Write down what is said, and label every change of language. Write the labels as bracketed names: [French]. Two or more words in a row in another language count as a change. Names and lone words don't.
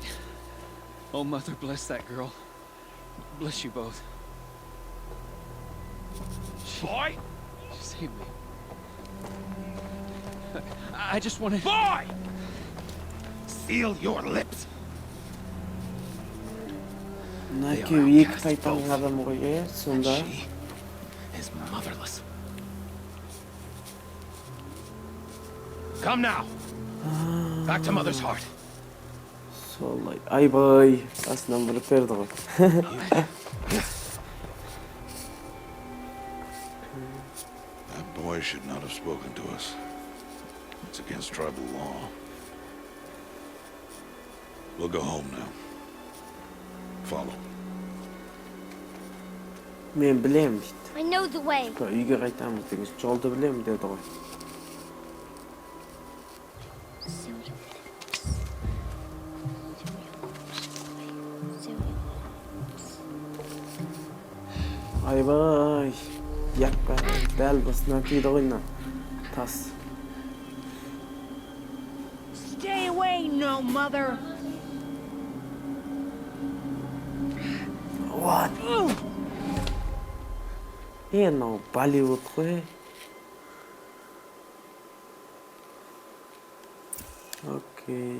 [English] Oh, Mother, bless that girl. Bless you both. Boy! She saved me. I just wanted... Boy! Seal your lips! [Kazakh] Мына екеуі екі тайтанның адамы ғой, е, сонда. [English] She is motherless. Come now. Back to Mother's heart. [Kazakh] Солай. Айбай. Астынан біліп берді ғой. [English] That boy should not have spoken to us. It's against tribal law. We'll go home now. Follow. [Kazakh] Мен білем дейді. [English] I know the way. [Kazakh] Үйге қайтамыз деген жолды білем деді ғой. Айбай. Якпа. Дәл басынан тиді ғой мына тас. [English] Stay away, no mother. What? [Kazakh] Мынау Болливуд қой. Окей.